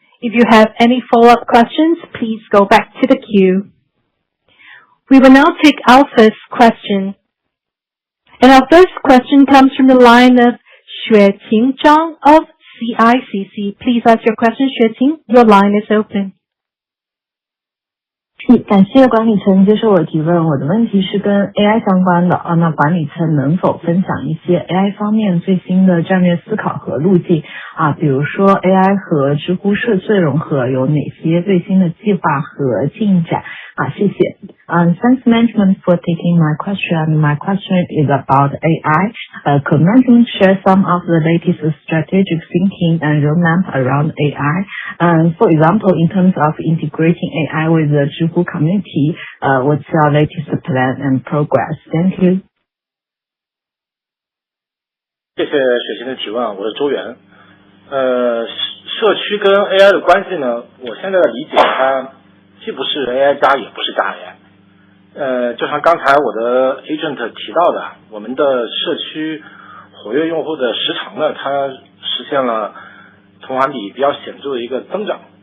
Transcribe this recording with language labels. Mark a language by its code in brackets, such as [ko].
[en] If you have any follow-up questions, please go back to the queue. We will now take our first question. And our first question comes from the line of Xueqing Zhang of CICC. Please ask your question, Xueqing. Your line is open. [zh] 感谢管理层接受我的提问，我的问题是跟 AI 相关的那管理层能否分享一些 AI 方面最新的战略思考和路径比如说 AI 和知乎社区融合有哪些最新的计划和进展谢谢。 [en] Thanks management for taking my question. My question is about AI. Could management share some of the latest strategic thinking and roadmap around AI? For example, in terms of integrating AI with the Zhihu community, what's your latest plan and progress? Thank you. [zh] 谢谢雪琴的提问，我是周元。社区跟 AI 的关系呢，我现在的理解它既不是 AI 加，也不是加 AI。就像刚才我的 agent 提到的，我们的社区活跃用户的时长呢，它实现了同环比比较显著的一个增长。